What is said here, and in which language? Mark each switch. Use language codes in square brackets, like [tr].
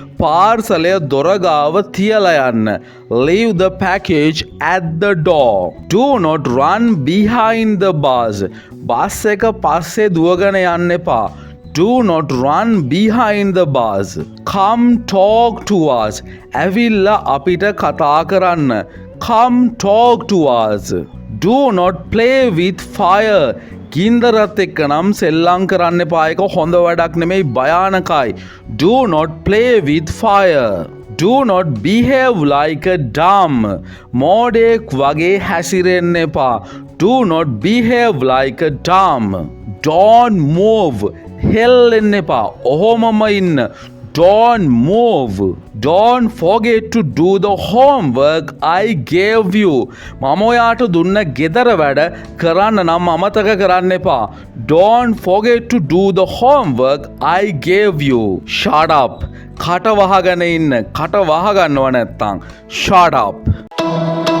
[si] පාර්සලය දොර ගාව තියලා යන්න. [en] Leave the package at the door. Do not run behind the bus. [si] Bus එක පස්සේ දුවගෙන යන්න එපා. Do not run behind the bus. [en] Come talk to us. ඇවිල්ලා අපිට කතා කරන්න. Come talk to us. Do not play with fire. [si] ගින්දරත් එක්ක නම් සෙල්ලම් කරන්න එපා. ඒක හොඳ වැඩක් නෙමෙයි, භයානකයි. Do not play with fire. [en] Do not behave like a dumb. මෝඩෙක් වගේ හැසිරෙන්න එපා. Do not behave like a dumb. Don't move. හෙල්ලෙන්න එපා. ඔහොමම ඉන්න. Don't move. Don't forget to do the homework I gave you. [si] මම ඔයාට දුන්න ගෙදර වැඩ කරන්න නම් අමතක කරන්න එපා. [en] Don't forget to do the homework I gave you. [si] Shut up. කට වහගෙන ඉන්න. කට වහගන්නව නැත්තම්. Shut up.